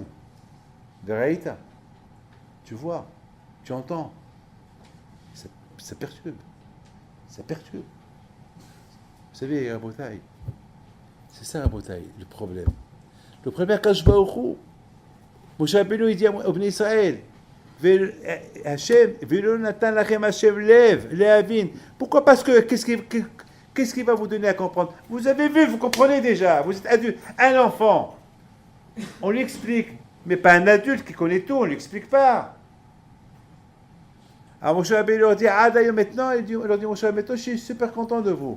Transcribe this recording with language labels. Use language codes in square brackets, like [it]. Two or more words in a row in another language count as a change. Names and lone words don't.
[fr] Des raïtas. Tu vois, tu entends. Ça perturbe. Vous savez, Rabotaï, c'est ça, Rabotaï, le problème. Le problème, quand je vais au Chou, Moshe Rabbeinu, il dit au Bnei Israël, Hachem, [he] ולא נתן לכם השם לב, להבין. [fr] Pourquoi? Parce que, qu'est-ce qui va vous donner à comprendre? Vous avez vu, vous comprenez déjà. Vous êtes adulte, un enfant. On lui explique, mais pas un adulte qui connaît tout, on ne lui explique pas. Alors Moshe Rabbeinu leur dit, d'ailleurs maintenant, il leur dit, Moshe Rabbeinu, je suis super content de vous.